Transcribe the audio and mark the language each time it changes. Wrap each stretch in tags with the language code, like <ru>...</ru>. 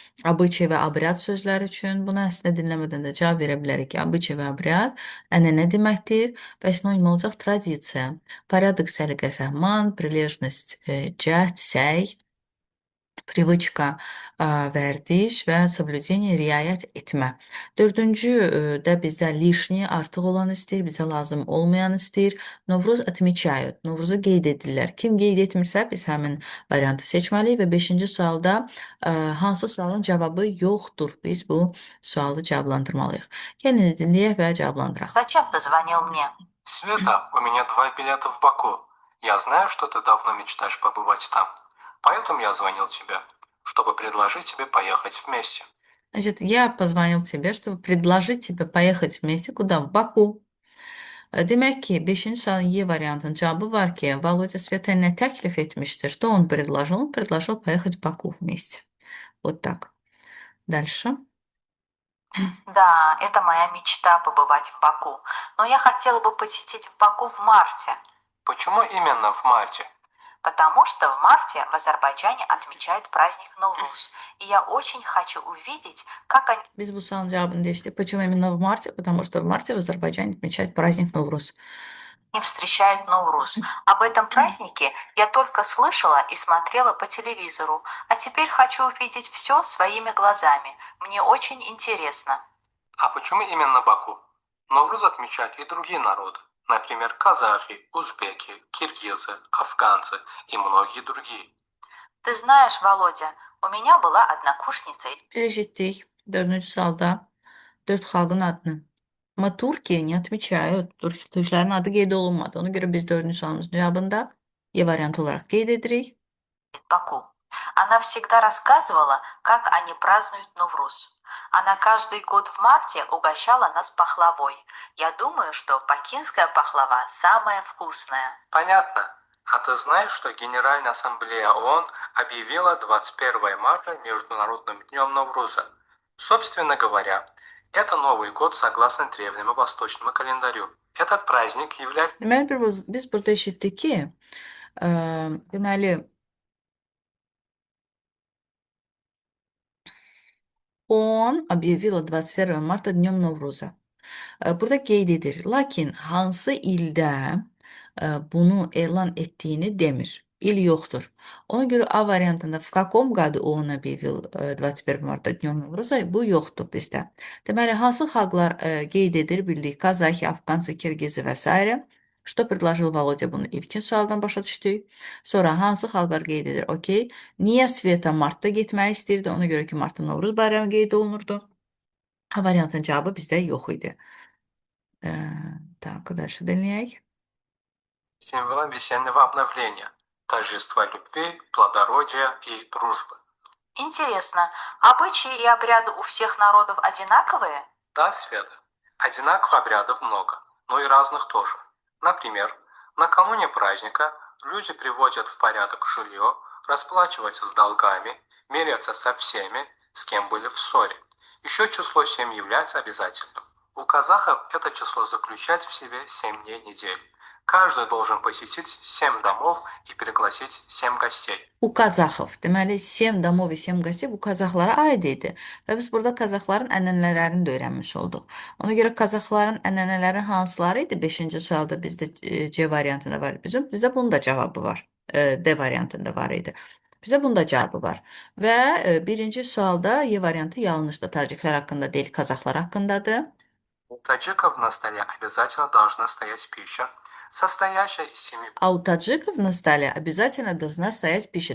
<az>Обычай və обряд sözləri üçün buna əslində dinləmədən də cavab verə bilərik ki, обычай və обряд ənənə deməkdir və sinonim olacaq tradisiya, порядок, səliqə, səhman, прилежность, cəhd, səy, привычка, vərdiş və соблюдение, riayət etmə. Dördüncü də bizdə lишний, artıq olan istəyir, bizə lazım olmayan istəyir.</az> <ru>Novruz отмечают,</ru> <az>Novruzu qeyd edirlər. Kim qeyd etmirsə, biz həmin variantı seçməliyik və beşinci sualda hansı sualın cavabı yoxdur. Biz bu sualı cavablandırmalıyıq. Gəlin dinləyək və cavablandıraq.</az> <ru>Зачем ты звонил мне? Света, у меня 2 билета в Баку. Я знаю, что ты давно мечтаешь побывать там. Поэтому я звонил тебе, чтобы предложить тебе поехать вместе. Значит, я позвонил тебе, чтобы предложить тебе поехать вместе. Куда? В Baku.</ru> <az>Demək ki, 5-ci sualın Y variantının cavabı var ki, Volodya Svetaya nə təklif etmişdir?</az> <ru>Что он предложил? Он предложил поехать в Баку вместе. Вот так. Дальше. Да, это моя мечта побывать в Баку. Но я хотела бы посетить Баку в марте. Почему именно в марте? Потому что в марте в Азербайджане отмечают праздник Новруз. И я очень хочу увидеть, как они</ru> <tr>Biz bu sualın cevabını değiştirdik.</tr> <ru>Почему именно в марте? Потому что в марте в Азербайджане отмечают праздник Новруз. встречают Новруз. Об этом празднике я только слышала и смотрела по телевизору. А теперь хочу увидеть все своими глазами. Мне очень интересно. А почему именно Баку? Новруз отмечают и другие народы. Например, казахи, узбеки, киргизы, афганцы и многие другие. Ты знаешь, Володя, у меня была однокурсница.</ru> <az>Eşittik. Dördüncü sualda dört xalqın adını. Ama Türkiye</az> <ru>не отмечают.</ru> <az>Türklərin adı qeyd olunmadı. Ona görə biz dördüncü sualımızın cavabında Y variantı olarak qeyd edirik.</az> <ru>Баку. Она всегда рассказывала, как они празднуют Новруз. Она каждый год в марте угощала нас пахлавой. Я думаю, что бакинская пахлава самая вкусная. Понятно. А ты знаешь, что Генеральная Ассамблея ООН объявила 21 марта Международным днем Новруза? Собственно говоря, это Новый год согласно древнему восточному календарю. Этот праздник является...</ru> <az>Deməli, biz burada eşitdik ki, deməli,</az> <ru>ООН объявила 21 marta dnем Novruz'a.</ru> <az>Burada qeyd edir. Lakin hansı ildə bunu elan etdiyini demir. İl yoxdur. Ona görə A variantında</az> <ru>в каком году он объявил 21 marta dnем Novruz'a</ru> <az>bu yoxdur bizdə. Deməli, hansı xalqlar qeyd edir bildik? Kazakı, Afqansı, Kirgizi və s.</az> <ru>Что предложил Володя</ru> <az>bunu ilkin sualdan başa düşdük. Sonra hansı xalqlar qeyd edir? Okey. Niyə Sveta martda getmək istəyirdi? Ona görə ki, martda Novruz bayramı qeyd olunurdu. A variantın cavabı bizdə yox idi.</az> <ru>Так, дальше</ru> <az>dinləyək.</az> <ru>символом весеннего обновления, торжества любви, плодородия и дружбы. Интересно, обычаи и обряды у всех народов одинаковые? Да, Света, одинаковых обрядов много, но и разных тоже. Например, накануне праздника люди приводят в порядок жилье, расплачиваются с долгами, мирятся со всеми, с кем были в ссоре. Еще число 7 является обязательным. У казахов это число заключает в себе 7 дней недели. Каждый должен посетить 7 домов и пригласить 7 гостей. U Qazaxov.</ru> <az>Deməli, 7 domov və 7 qəsəb bu Qazaxlara aid idi. Və biz burada Qazaxların ənənələrini də öyrənmiş olduq. Ona görə Qazaxların ənənələri hansıları idi? 5-ci sualda bizdə C variantında var. Bizdə bunun da cavabı var. D variantında var idi. Bizə bunun da cavabı var. Və birinci sualda Y variantı yanlışdır. Taciklər haqqında deyil, Qazaxlar haqqındadır.</az> <ru>У таджиков на столе обязательно должна стоять пища, состоящая из 7 А у таджиков на столе обязательно должна стоять пища.</ru>